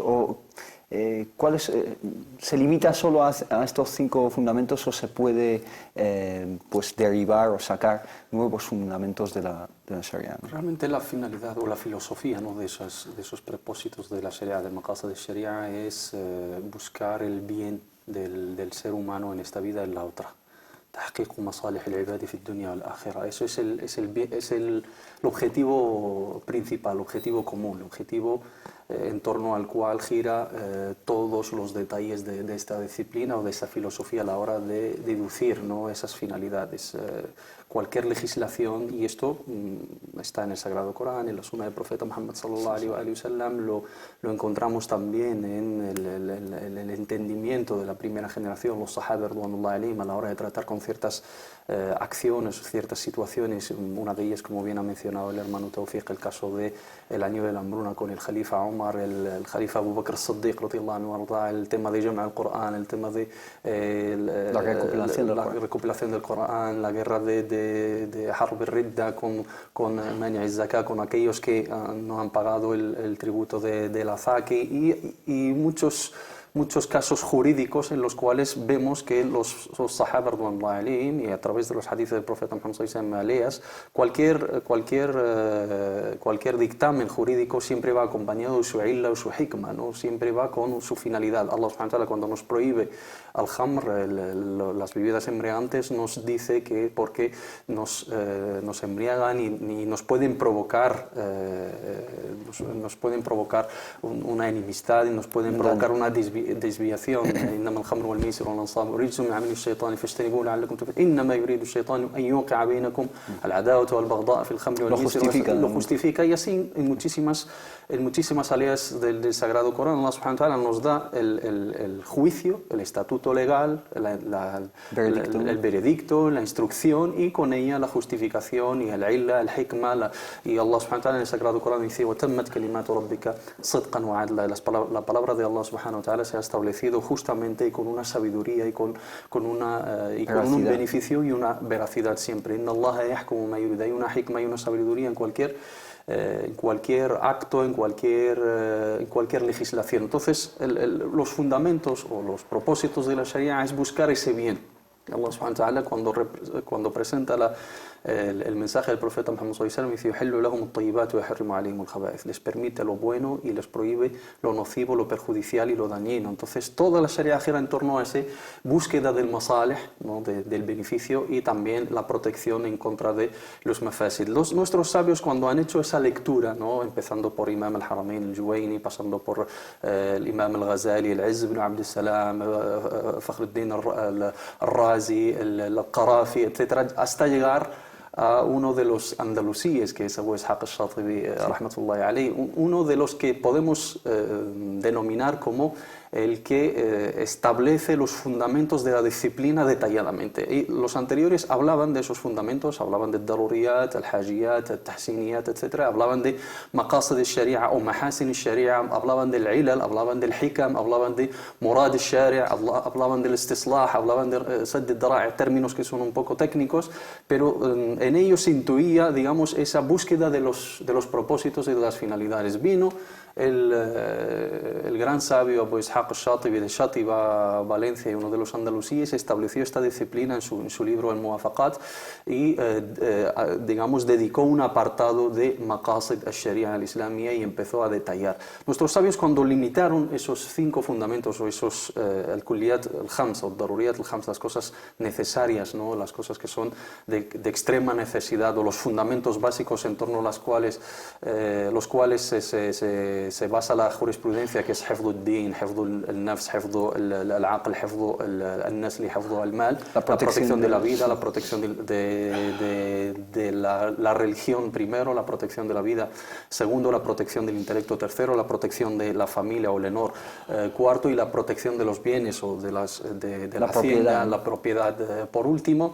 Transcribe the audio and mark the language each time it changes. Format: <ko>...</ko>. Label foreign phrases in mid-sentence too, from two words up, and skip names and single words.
<es>¿O cuáles, se limita solo a estos 5 fundamentos o se puede pues derivar o sacar nuevos fundamentos de la Sharia, ¿no? Realmente la finalidad o la filosofía, ¿no?, de esos propósitos de la Sharia, del maqasid de Sharia, es buscar el bien del ser humano en esta vida y en la otra.</es> <ar>تحقيق مصالح العباد في الدنيا والآخرة.</ar> <es>Eso es el objetivo principal, el objetivo común, el objetivo en torno al cual gira todos los detalles de esta disciplina o de esta filosofía a la hora de deducir, ¿no?, esas finalidades. Cualquier legislación, y esto está en el Sagrado Corán, en la Sunna del Profeta Muhammad</es> <ar>صلى الله عليه وسلم,</ar> <es>lo encontramos también en el entendimiento de la primera generación, los</es> <ar>الصحابة رضي الله عنهم,</ar> <es>a la hora de tratar con ciertas acciones, ciertas situaciones. Una de ellas, como bien ha mencionado el hermano Tawfiq, el caso del año de la hambruna con el Jalifa Umar, el Jalifa Abu Bakr as-Siddiq</es> <ar>رضي الله عنه,</ar> <es>el tema de</es> <ar>جمع القرآن,</ar> <es>el tema de la recopilación del Corán, la guerra de</es> <ar>حرب الردة</ar> <es>con</es> <ar>مانعي الزكاة,</ar> <es>con aquellos que no han pagado el tributo del Azaki, y muchos casos jurídicos en los cuales vemos que los</es> <ar>الصحابة رضي الله عنهم,</ar> <es>y a través de los hadices del profeta Muhammad</es> <ar>صلى الله عليه وسلم,</ar> <es>cualquier dictamen jurídico siempre va acompañado de su illa o su hikmah, ¿no? Siempre va con su finalidad.</es> <ar>الله سبحانه وتعالى,</ar> <es>cuando nos prohíbe al-khamr, las bebidas embriagantes, nos dice que porque nos embriagan y nos pueden provocar una enemistad, y nos pueden provocar una desviación.</es> <ar>إنما الخمر والميسر والأنصاب رجس من عمل الشيطان فاجتنبوه لعلكم تفلحون إنما يريد الشيطان أن يوقع بينكم العداوة والبغضاء في الخمر والميسر.</ar> <es>Lo justifica, y así en muchísimas áreas del Sagrado Corán</es> <ar>الله سبحانه وتعالى</ar> <es>nos da el juicio, el estatuto legal, el veredicto, la instrucción, y con ella la justificación y el illa, el hikmah. Y</es> <ar>الله سبحانه وتعالى</ar> <es>en el Sagrado Corán dice:</es> <ar>وَتَمَّتْ كَلِمَاتُ رَبِّكَ صِدْقًا وَعَدْلًا.</ar> <es>La palabra de</es> <ar>الله سبحانه وتعالى</ar> <es>se ha establecido justamente y con una sabiduría y con un beneficio y una veracidad siempre.</es> <ar>إن الله يحكم ما يريد.</ar> <es>Hay una hikmah y una sabiduría en cualquier acto, en cualquier legislación. Entonces, los fundamentos o los propósitos de la Sharia es buscar ese bien.</es> <ar>الله سبحانه وتعالى,</ar> <es>cuando presenta el mensaje del profeta Muhammad</es> <ar>صلى الله عليه وسلم,</ar> <es>dice:</es> <ar>يُحِلُّ لَهُمُ الطَّيِّبَاتُ وَيُحَرِّمُ عَلَيْهِمُ الْخَبَائِثَ.</ar> <es>Les permite lo bueno y les prohíbe lo nocivo, lo perjudicial y lo dañino. Entonces, toda la Sharia gira en torno a esa búsqueda del masalih, ¿no?, del beneficio, y también la protección en contra de los mafasid. Nuestros sabios, cuando han hecho esa lectura, ¿no?, empezando por Imam al-Haramain al-Juwayni, pasando por el Imam al-Ghazali, el Izz ibn Abd al-Salam, Fakhruddin al-Razi, al-Qarafi, etc., hasta llegar a uno de los andalusíes, que es Abu Ishaq al-Shatibi</es> <ar>رحمة الله عليه,</ar> <es>uno de los que podemos denominar como el que establece los fundamentos de la disciplina detalladamente. Y los anteriores hablaban de esos fundamentos, hablaban de</es> <ar>الضروريات، الحاجيات، التحسينيات,</ar> <es>etc. Hablaban de</es> <ar>مقاصد الشريعة</ar> <es>o</es> <ar>محاسن الشريعة,</ar> <es>hablaban del ilal, hablaban del hikam, hablaban de</es> <ar>مراد الشريعة,</ar> <es>hablaban del istislah, hablaban de</es> <ar>سد الذرائع,</ar> <es>términos que son un poco técnicos, pero en ellos se intuía, digamos, esa búsqueda de los propósitos y de las finalidades. Vino el gran sabio Abu Ishaq Ishaq al-Shatibi de Shatiba, Valencia, y uno de los andalusíes, estableció esta disciplina en su libro Al-Muwafaqat y, digamos, dedicó un apartado de</es> <ar>مقاصد الشريعة الإسلامية</ar> <es>y empezó a detallar. Nuestros sabios, cuando limitaron esos 5 fundamentos o esos</es> <ar>الكليات الخمس</ar> <es>o</es> <ar>الضروريات الخمس,</ar> <es>las cosas necesarias, ¿no? Las cosas que son de extrema necesidad o los fundamentos básicos en torno a los cuales se basa la jurisprudencia, que es</es> <ar>حفظ الدين، حفظ النفس، حفظ العقل، حفظ النسل، حفظ المال,</ar> <es>la protección de la vida, la protección de la religión primero, la protección de la vida segundo, la protección del intelecto tercero, la protección de la familia o el honor cuarto, y la protección de los bienes o de la hacienda, la propiedad por último.</es>